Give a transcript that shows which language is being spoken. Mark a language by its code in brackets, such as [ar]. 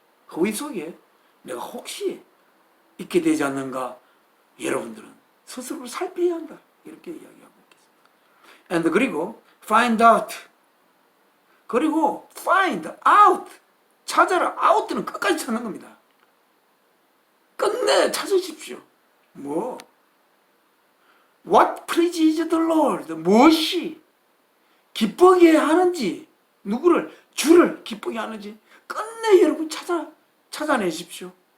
[ko] 허위 속에 내가 혹시 있게 되지 않는가 여러분들은 스스로를 살펴야 한다. 이렇게 이야기하고 있겠습니다. [en] And [ko] 그리고 [en] find out, 그리고 find out, [ko] 찾아라. out는 끝까지 찾는 겁니다. 끝내 찾으십시오. 뭐? [en] What pleases the Lord? [ko] 무엇이 기쁘게 하는지, 누구를, 주를 기쁘게 하는지 끝내 여러분 찾아내십시오.